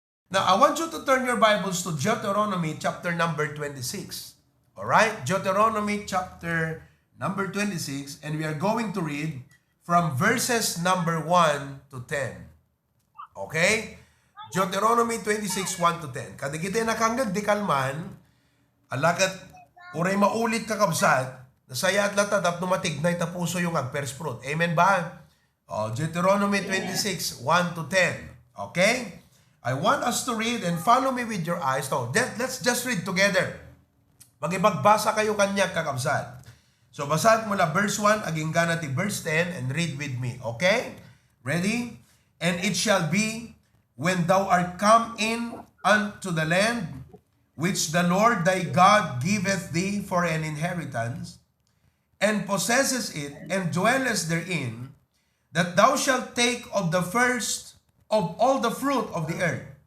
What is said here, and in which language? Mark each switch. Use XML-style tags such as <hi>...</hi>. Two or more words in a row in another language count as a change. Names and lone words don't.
<en>Now, I want you to turn your Bibles to Deuteronomy chapter number 26. All right? Deuteronomy chapter number 26, and we are going to read from verses number 1 to 10. Okay? Deuteronomy 26, 1 to 10.</en> <ilo>Kadigiti nakanggag di kalman, alakat uray maulit kakabsat, nasaya at latadap numatignay tapuso yung Firstfruit.</ilo> <en>Amen ba? Deuteronomy 26, 1 to 10. Okay? I want us to read and follow me with your eyes. So, let's just read together.</en> <ilo>Magibagbasa kayo kanya kakabsat.</ilo> <tl>So, basahin mula verse 1,</tl> <ilo>aging ganati</ilo> <en>verse 10, and read with me. Okay? Ready? And it shall be, when thou art come in unto the land, which the Lord thy God giveth thee for an inheritance, and possesses it, and dwellest therein, that thou shalt take of the first of all the fruit of the earth,</en>